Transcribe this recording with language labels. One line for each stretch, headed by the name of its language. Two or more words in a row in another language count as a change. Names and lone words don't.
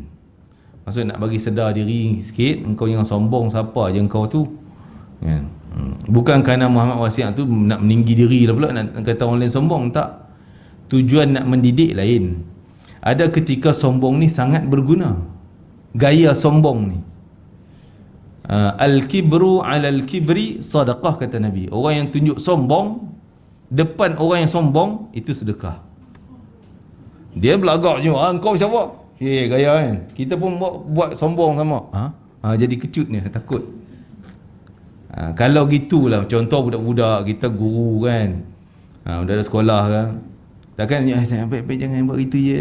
Malay: Maksud nak bagi sedar diri sikit, engkau yang sombong siapa je engkau tu. Ya. Bukan kerana Muhammad Wasi' tu nak meninggi diri lah pula, nak kata orang lain sombong, tak. Tujuan nak mendidik lain. Ada ketika sombong ni sangat berguna. Gaya sombong ni.
Arabic: الكبر على الكبر صدقة,
Malay: kata Nabi. Orang yang tunjuk sombong depan orang yang sombong, itu sedekah. Dia belagak je, kau siapa? Gaya kan. Kita pun buat sombong sama. Jadi kecut ni, takut. Kalau gitulah, contoh budak-budak kita guru kan, budak-budak sekolah kan, takkan baik-baik jangan buat gitu je.